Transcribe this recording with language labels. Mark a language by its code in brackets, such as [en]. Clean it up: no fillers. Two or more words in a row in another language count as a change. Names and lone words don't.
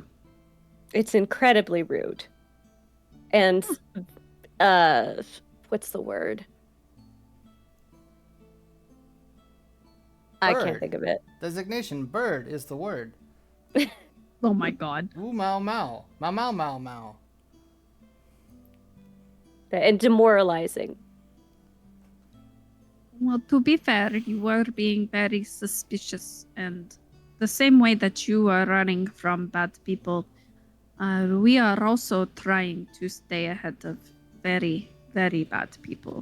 [en] It's incredibly rude. And, what's the word? I can't Bird. think of it. Designation bird is the word. Oh my god. Ooh, mau mau. Mau mau mau mau. And demoralizing. Well, to be fair, you were being very suspicious, and the same way that you are running from bad people, we are also trying to stay ahead of very, very bad people.